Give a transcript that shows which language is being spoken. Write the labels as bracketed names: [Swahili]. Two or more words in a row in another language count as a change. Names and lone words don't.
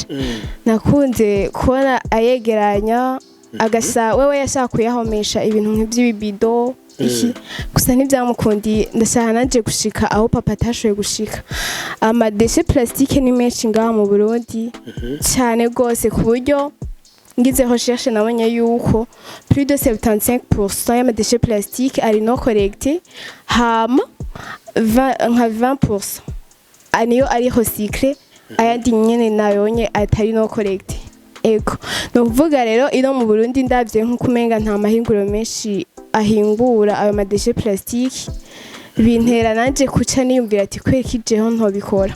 [Rundi] Nakunze kubona ayegeranya agasa wewe yashaka kuyahomesha ibintu nk'ivy'ibibido iki gusa ntivyamukundiye. Ndashaka nanje gushika aho papa atashoboye gushika. Amadeshe plastique ni menshi ngaha mu Burundi cyane gose ku buryo ngize recherche nabonye yuko [French] plus de [Rundi] 75% y'amadeshe plastique ari [French] non collecté [Rundi] hama 20% aniyo ari recyclé ayandi nyene nayonye atari [French] non collecté. [Rundi] Ego no kuvuga rero ino mu Burundi ndavye nk'ukumenga nta mahinguro menshi ahingura ayo madeshe plastique bintera nanje kuca niyumvira ati kweki jeho ntobikora.